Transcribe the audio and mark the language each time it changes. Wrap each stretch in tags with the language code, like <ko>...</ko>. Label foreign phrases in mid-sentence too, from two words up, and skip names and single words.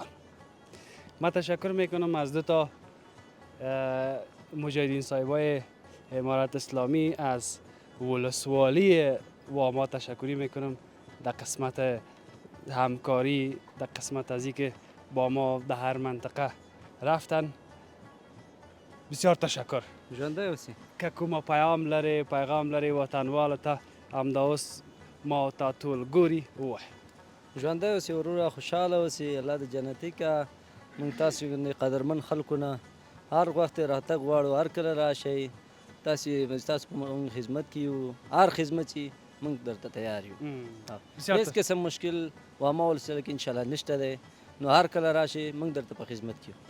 <fa>من تشکر میکنم از دو تا مجاهدین صاحبای امارت اسلامی از ولسوالی واما تشکری میکنم در قسمت همکاری در قسمت از که با ما در هر منطقه رفتن. بسیار تشکر</fa> <ps>ژوندی اوسئ. که کومه پیغام لري وطنوالو ته همدا اوس ما ته ټول ګوري ووایه ژوندی اوسئ وروره خوشحاله اوسئ الله د جنتي که موږ تاسو غوندې قدرمن خلکو نه هر وخت راتګ غواړو هر کله راشئ تاسو په موږ خدمت کې یو هر خدمت چې موږ درته تیار یو هیڅ قسم مشکل واما ولسوالی کې انشاءالله نشته دی نو هر کله راشئ موږ درته په خدمت کې یو</ps>